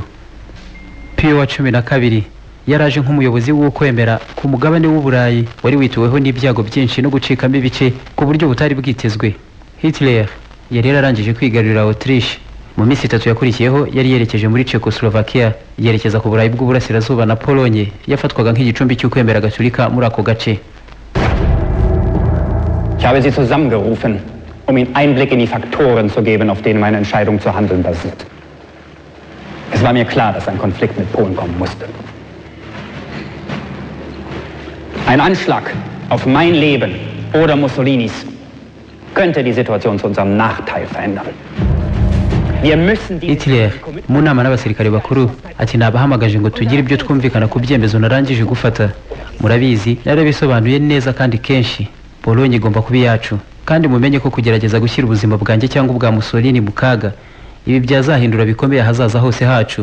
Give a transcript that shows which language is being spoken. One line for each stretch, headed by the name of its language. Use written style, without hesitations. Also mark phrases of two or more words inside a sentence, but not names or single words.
Kinyarwanda: Pio wa 12 yaraje nk'umuyobozi w'ukwemera ku mugabane w'Uburayi wari wituweho n'ibyago byinshi no gucikamo ibice ku buryo butari bwitezwe. Hitler yari yararangije kwigarurira Autriche. Mu minsi 3 yakurikiyeho yari yerekeje muri Czechoslovakia, yerekeza ku Burayi bw'Uburasirazuba na Polonye yafatwaga nk'igicumbi cy'ukwemera gatolika muri ako gace.
German: Ich habe Sie zusammengerufen, Ihnen Einblick in die Faktoren zu geben, auf denen meine Entscheidung zu handeln basiert. Es war mir klar, dass ein Konflikt mit Polen kommen musste. Ein Anschlag auf mein Leben oder Mussolinis könnte die Situation zu unserem Nachteil verändern.
Kinyarwanda: Hitler mu nama n'abasirikare bakuru ati nabahamagaje ngo tugire ibyo twumvikana ku byemezo narangije gufata. Murabizi narabisobanuye neza kandi kenshi. Polonye igomba kuba yacu kandi mumenye ko kugerageza gushyira ubuzima bwanjye cyangwa ubwa Mussolini mu kaga ibi byazahindura bikomeye hazaza hose hacu.